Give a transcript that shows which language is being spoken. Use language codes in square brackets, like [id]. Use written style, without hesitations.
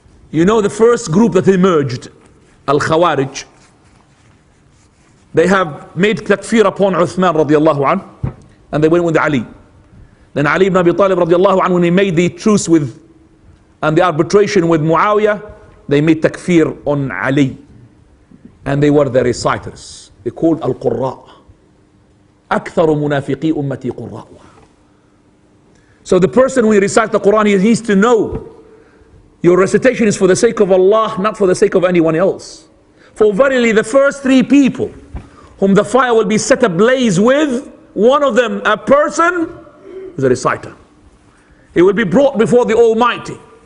[en] You know, the first group that emerged, Al-Khawarij, they have made takfir upon Uthman radiallahu anhu, and they went with Ali. Then Ali ibn Abi Talib radiallahu anhu, when he made the truce with and the arbitration with Muawiyah, they made takfir on Ali, and they were the reciters. They called Al-Qurra. [ar] أكثر منافقي أمتي قراؤها. [en] So the person when he recites the Quran, he needs to know your recitation is for the sake of Allah, not for the sake of anyone else. For verily the first three people whom the fire will be set ablaze with a person who's a reciter. He will be brought before the Almighty.